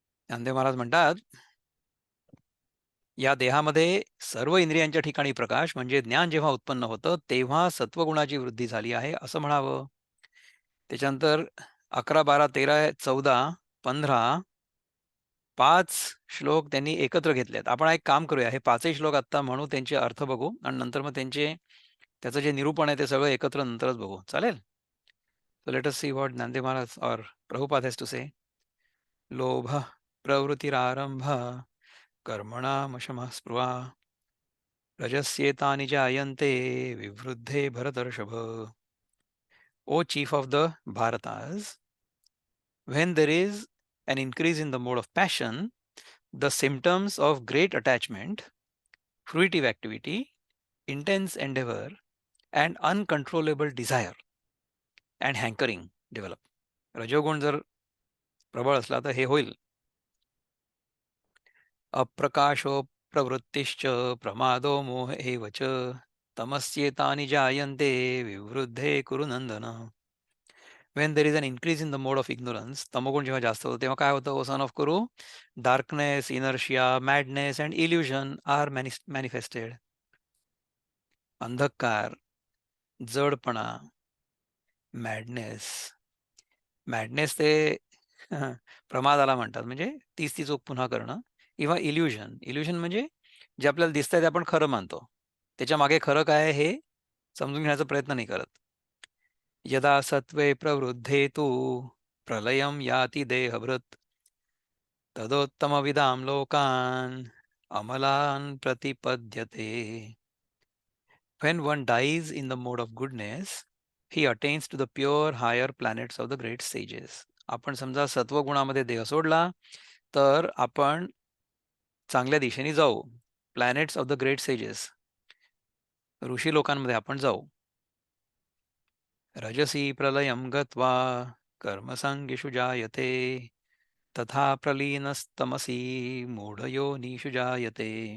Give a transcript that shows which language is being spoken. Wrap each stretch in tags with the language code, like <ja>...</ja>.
<mr>नामदेव महाराज म्हणतात, या देहामध्ये सर्व इंद्रियांच्या ठिकाणी प्रकाश म्हणजे ज्ञान जेव्हा उत्पन्न होतं तेव्हा सत्वगुणाची वृद्धी झाली आहे असं म्हणावं. त्याच्यानंतर 11, 12, 13, 14, 15 5 श्लोक त्यांनी एकत्र घेतलेत. आपण एक काम करूया, हे पाचही श्लोक आत्ता म्हणू, त्यांचे अर्थ बघू आणि नंतर मग त्याचं जे निरूपण आहे ते सगळं एकत्र नंतरच बघू. चालेल?</mr> <en>So let us see what Nande Maharaj or Prabhupada has to say.</en> <sa>लोभ प्रवृत्तिरारंभ कर्मणामशमः स्पृहा रजस्येतानि जायन्ते विवृद्धे भरतर्षभ.</sa> <en>O chief of the Bharatas, when there is an increase in the mode of passion, the symptoms of great attachment, fruitive activity, intense endeavor, and uncontrollable desire and hankering develop.</en> <mr>रजोगुण जर प्रबळ असला तर हे होईल.</mr> <sa>अप्रकाशो प्रवृत्तिश्च प्रमादो मोह एव च तमस्येतानि जायन्ते विवृद्धे कुरु नंदन.</sa> <en>When there is an increase in the mode of ignorance,</en> <mr>तमोगुण जेव्हा जास्त होतो तेव्हा काय होतं,</mr> <en>O son of Kuru? Darkness, inertia, madness and illusion are manifested.</en> <mr>अंधकार, जडपणा, मॅडनेस. मॅडनेस ते प्रमादाला म्हणतात, म्हणजे तीच ती चूक पुन्हा करणं. किंवा इल्युजन, इल्युजन म्हणजे जे आपल्याला दिसतंय ते आपण खरं मानतो, त्याच्या मागे खरं काय आहे हे समजून घेण्याचा प्रयत्न नाही करत.</mr> <sa>यदा सत्वे प्रवृद्धे तु प्रलयं याति देहभृत् तदोत्तमविदां लोकान् अमलान् प्रतिपद्यते.</sa> <en>When one dies in the mode of goodness, he attains to the pure higher planets of the great sages.</en> <mr>आपण समजा सत्वगुणामध्ये देह सोडला तर आपण चांगल्या दिशेने जाऊ.</mr> <en>planets of the great sages,</en> <mr>ऋषी लोकांमध्ये आपण जाऊ.</mr> <sa>रजसी प्रलयं गत्वा कर्मसंगीषु जायते तथा प्रलीनस्तमसी मूढयोनिषु जायते.</sa>